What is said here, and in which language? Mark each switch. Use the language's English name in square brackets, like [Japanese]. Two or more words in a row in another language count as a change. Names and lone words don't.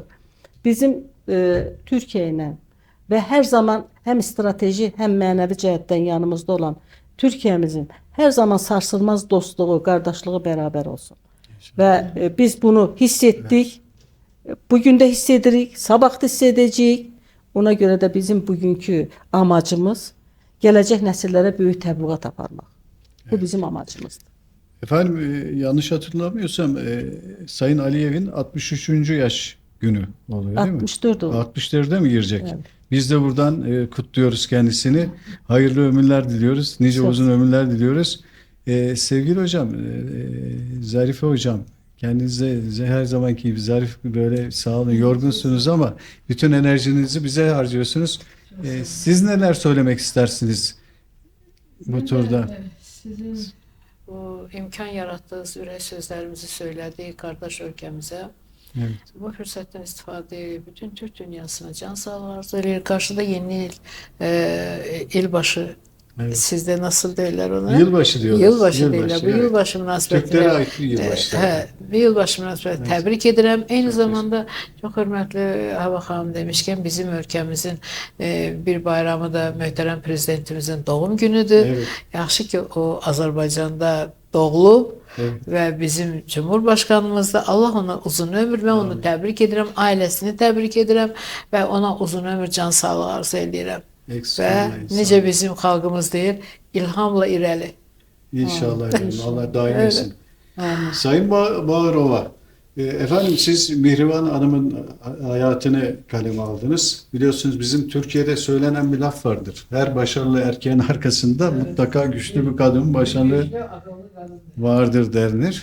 [Azerbaijani] Bizim Türkiyə ilə və hər zaman həm strateji, həm mənəvi cəhətdən yanımızda olan Türkiyəmizin hər zaman sarsılmaz dostluğu, qardaşlığı bərabər olsun. Və biz bunu hiss etdik, bugün də hiss edirik, sabah da hiss edəcəyik. Ona görə də bizim bugünkü amacımız gələcək nəsillərə böyük təbliğat aparmaq. Bu bizim amacımızdır. [Turkish] Efendim yanlış hatırlamıyorsam Sayın Aliyev'in 63. yaş günü oluyor değil mi? 64 oldu. 64'e mi girecek? Evet. Biz de buradan kutluyoruz kendisini. Hayırlı ömürler diliyoruz. Nice uzun ömürler diliyoruz. Sevgili hocam, Zarife hocam, kendinize her zamanki gibi zarif, böyle sağ olun, yorgunsunuz ama bütün enerjinizi bize harcıyorsunuz. Siz neler söylemek istersiniz bu turda? [Azerbaijani] Sizin bu imkan yaratdığınız ürək sözlərimizi söylədik qardaş ölkəmizə. [Turkish] Evet. [Azerbaijani] Bu fürsətdən istifadə bütün Türk dünyasına can sağlığı arzu edir. Qarşıda yeni ilbaşı. Evet. Sizdə nasıl deyirlər ona? [Turkish] Yılbaşı diyorlar. [Azerbaijani] Yılbaşı deyirlər. Bu [Turkish] evet. [Azerbaijani] yılbaşı münasibətinə. [Turkish] Türklere ait bir yılbaşı. [Azerbaijani] Bu yılbaşı münasibətinə təbrik edirəm. Eyni zamanda çox hörmətli Hava xanım demişkən bizim ölkəmizin bir bayramı da möhtərəm prezidentimizin doğum günüdür. [Turkish] Evet. [Azerbaijani] Yaxşı ki o Azərbaycanda doğulub. [Turkish] Evet. [Azerbaijani] Və bizim Cumhurbaşqanımız da Allah ona uzun ömür, mən onu təbrik edirəm, ailəsini təbrik edirəm və ona uzun ömür, can sağlığı arzu edirəm. Və necə bizim xalqımız deyir, ilhamla irəli. İnşallah. Allah daim etsin. [Turkish] Sayın Bağırova, Efendim siz Mihriban Hanım'ın hayatını kaleme aldınız. Biliyorsunuz bizim Türkiye'de söylenen bir laf vardır. Her başarılı erkeğin arkasında mutlaka güçlü bir kadın başarılı vardır denilir.